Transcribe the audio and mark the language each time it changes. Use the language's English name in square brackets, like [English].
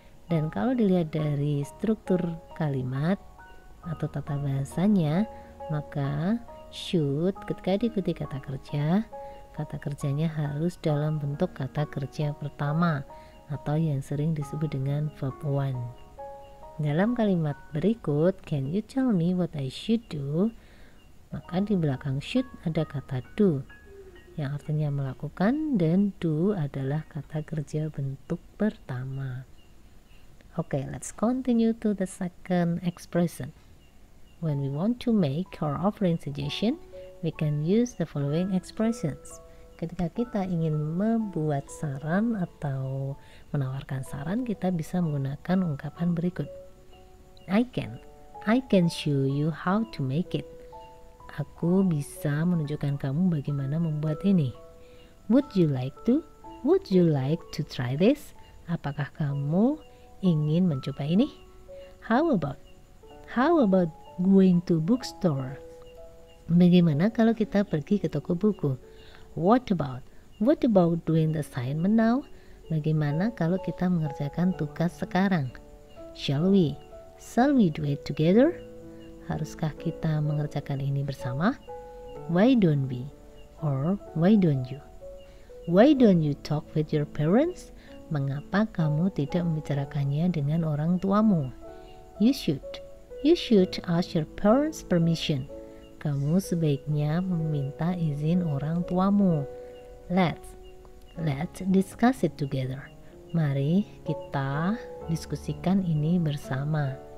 [Indonesian] Dan kalau dilihat dari struktur kalimat atau tata bahasanya, maka should ketika diikuti kata kerjanya harus dalam bentuk kata kerja pertama atau yang sering disebut dengan verb one. Dalam kalimat berikut, [English] can you tell me what I should do? [Indonesian] Maka di belakang should ada kata do yang artinya melakukan, dan do adalah kata kerja bentuk pertama. [English] Okay, let's continue to the second expression. When we want to make or offering suggestion, we can use the following expressions. [Indonesian] Ketika kita ingin membuat saran atau menawarkan saran, kita bisa menggunakan ungkapan berikut. [English] I can show you how to make it. [Indonesian] Aku bisa menunjukkan kamu bagaimana membuat ini. [English] Would you like to try this? [Indonesian] Apakah kamu ingin mencoba ini? [English] How about going to bookstore? [Indonesian] Bagaimana kalau kita pergi ke toko buku? [English] What about doing the assignment now? [Indonesian] Bagaimana kalau kita mengerjakan tugas sekarang? [English] Shall we do it together? [Indonesian] Haruskah kita mengerjakan ini bersama? [English] Why don't we? Or why don't you? Why don't you talk with your parents? [Indonesian] Mengapa kamu tidak membicarakannya dengan orang tuamu? [English] You should ask your parents permission. [Indonesian] Kamu sebaiknya meminta izin orang tuamu. [English] Let's discuss it together. [Indonesian] Mari kita diskusikan ini bersama.